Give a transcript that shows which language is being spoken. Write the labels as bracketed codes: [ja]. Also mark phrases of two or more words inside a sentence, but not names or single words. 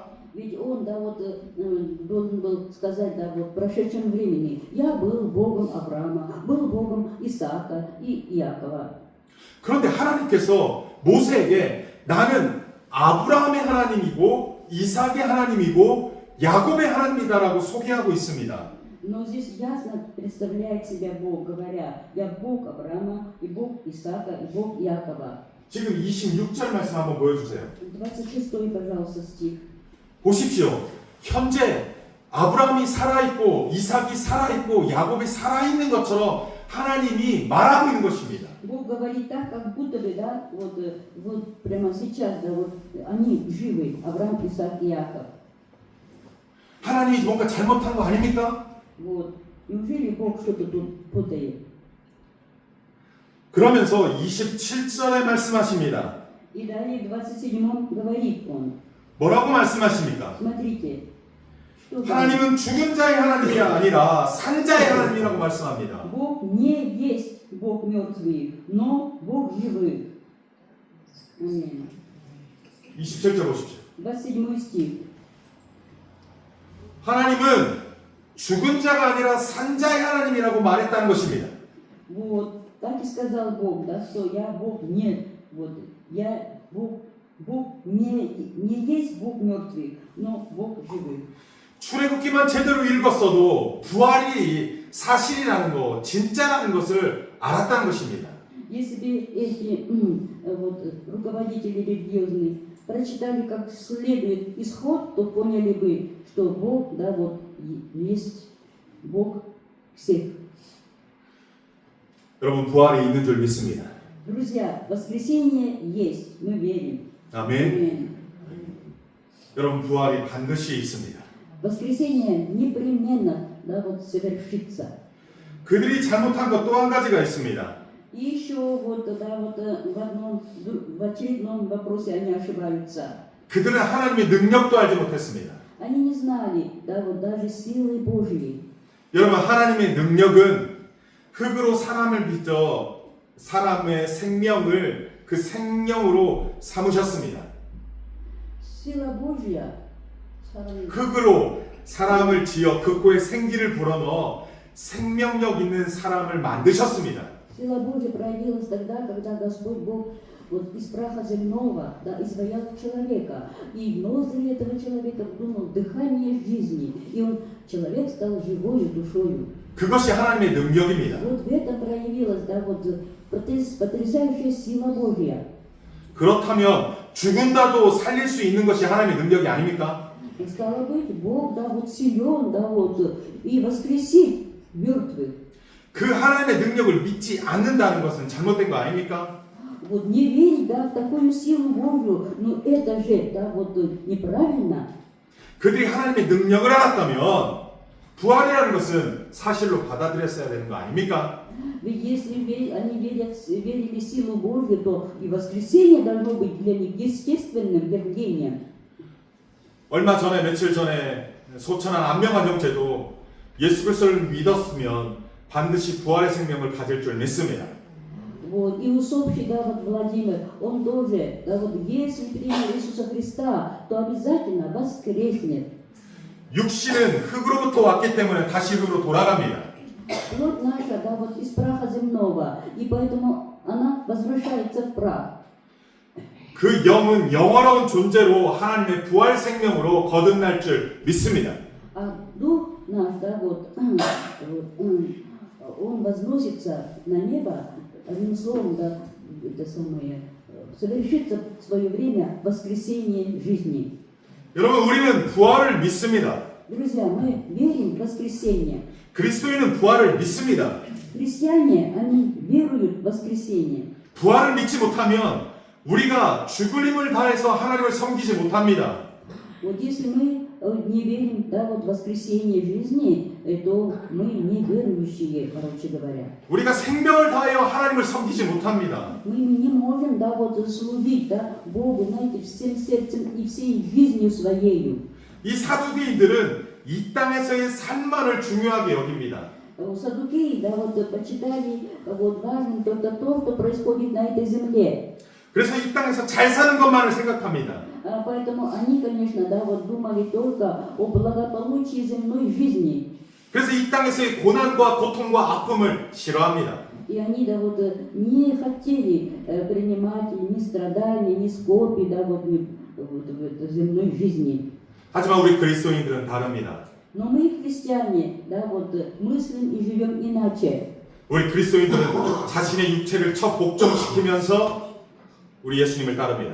[ru] Ведь он, да, вот должен был сказать, да, вот в прошедшем времени, я был Богом Авраама, был Богом Исаака и Иакова. [ko] 그런데 하나님께서 모세에게 나는 아브라함의 하나님이고 이삭의 하나님이고 야곱의 하나님이다라고 소개하고 있습니다. [ru] Но здесь ясно представляет себя Бог, говоря, я Бог Авраама, и Бог Исаака, и Бог Иакова. [ko] 지금 26절 말씀 한번 보여주세요. [ru] 26, пожалуйста, стих. [ko] 보십시오. 현재 아브라함이 살아있고 이삭이 살아있고 야곱이 살아있는 것처럼 하나님이 말하고 있는 것입니다. [ru] Бог говорит так, как будто бы, да, вот прямо сейчас, да, вот они живы, Авраам, Исаак и Иаков. [ko] 하나님이 뭔가 잘못한 거 아닙니까? [ru] Вот. Неужели Бог что-то тут путает? [ko] 그러면서 27절에 말씀하십니다. [ru] И далее в 27 говорит он, [ko] 뭐라고 말씀하십니까? [ru] смотрите, что [ko] 하나님은 죽은 자의 하나님이 아니라 산 자의 하나님이라고 말씀합니다. [ru] Бог не есть Бог мертвых, но Бог живых. Аминь. [ko] 27절 보십시오. [ru] 27 стих. [ko] 하나님은 죽은 자가 아니라 산 자의 하나님이라고 말했다는 것입니다. [ru] Вот, так и сказал Бог, да, что я Бог не, вот, я Бог не есть Бог мертвых, но Бог живых. [ko] 출애굽기만 제대로 읽었어도 부활이 사실이라는 것, 진짜라는 것을 알았다는 것입니다. [ru] Если бы эти вот, руководители религиозные прочитали как следует исход, то поняли бы, что Бог, да, вот, есть Бог всех. [ko] 여러분 부활이 있는 줄 믿습니다. [ru] Друзья, воскресение есть, мы верим. [ko] 아멘. [ru] Аминь. [ko] 여러분 부활이 반드시 있습니다. [ru] Воскресение непременно, да, вот, совершится. [ko] 그들이 잘못한 것 또 한 가지가 있습니다. [ru] И еще вот, да, вот в очередном вопросе они ошибаются. [ko] 그들은 하나님의 능력도 알지 못했습니다. [ru] Они не знали, да, вот даже силы Божьей. [ko] 여러분 하나님의 능력은 흙으로 사람을 빚어 사람의 생명을 그 생명으로 삼으셨습니다. [ru] Сила Божья. [ko] 흙으로 사람을 지어 그 코에 생기를 불어넣어 생명력 있는 사람을 만드셨습니다. [ru] Сила Божья проявилась тогда, когда Господь Бог вот из праха земного, да, изваял человека. И в ноздри этого человека вдунул дыхание жизни. И человек стал живой душою. [ko] 그것이 하나님의 능력입니다. [ru] Вот в этом проявилась, да, вот потрясающая сила Божья. [ko] 그렇다면 죽은다도 살릴 수 있는 것이 하나님의 능력이 아닙니까? [ru] И стало быть, Бог, да, вот силен, да, вот, и воскресит мертвых. [ko] 그 하나님의 능력을 믿지 않는다는 것은 잘못된 거 아닙니까? [ru] Вот не верить, да, в такую силу Божью, ну это же, да, вот неправильно. [ko] 그들이 하나님의 능력을 알았다면 부활이라는 것은 사실로 받아들였어야 되는 거 아닙니까? [ru] Ведь Ведь если они верили в силу Божью, то и воскресенье должно быть для них естественным явлением. [ko] 얼마 전에 며칠 전에 소천한 안명환 형제도 예수 그리스도를 믿었으면 반드시 부활의 생명을 가질 줄 믿습니다. [ru] Вот, и усопший, да, вот Владимир, он тоже, да, вот, если принял Иисуса Христа, то обязательно воскреснет. [ko] 육신은 흙으로부터 왔기 때문에 다시 흙으로 돌아갑니다. [ru] Плоть наша, да, вот из праха земного, и поэтому она возвращается в прах. [ko] 그 영은 영원한 존재로 하나님의 부활 생명으로 거듭날 줄 믿습니다. [ru] А дух наш, да, вот, он возносится на небо, одним словом, да, это самое, совершится в свое время воскресение жизни. [ko] 여러분, 우리는 부활을 믿습니다. [ru] Друзья, мы верим в воскресение. [ko] 그리스도인은 부활을 믿습니다. [ru] Христиане, они веруют в воскресение. [ko] 부활을 믿지 못하면 우리가 죽을 힘을 다해서 하나님을 섬기지 못합니다. [ru] Вот если мы не верим, да, вот в воскресение жизни, то мы не верующие, короче говоря. [ko] 우리가 생명을 다하여 하나님을 섬기지 못합니다. [ru] Мы не можем, да, вот служить, да, Богу, знаете, всем сердцем и всей жизнью своею. [ko] 이 사두개인들은 이 땅에서의 삶만을 중요하게 여깁니다. [ru] Саддукеи, да, вот почитали вот важным только то, что происходит на этой земле. [ko] 그래서 이 땅에서 잘 사는 것만을 생각합니다. [ru] Поэтому они, конечно, да, вот думали только о благополучии земной жизни. [ko] 그래서 이 땅에서의 고난과 고통과 아픔을 싫어합니다. [ru] И они, да, вот не хотели принимать ни страдания, ни скорби, да, вот в земной жизни. [ko] 하지만 우리 그리스도인들은 다릅니다. [ru] Но мы, христиане, да, вот мыслим и живем иначе. [ko] 우리 그리스도인들은 자신의 육체를 복종시키면서 우리 예수님을 따릅니다.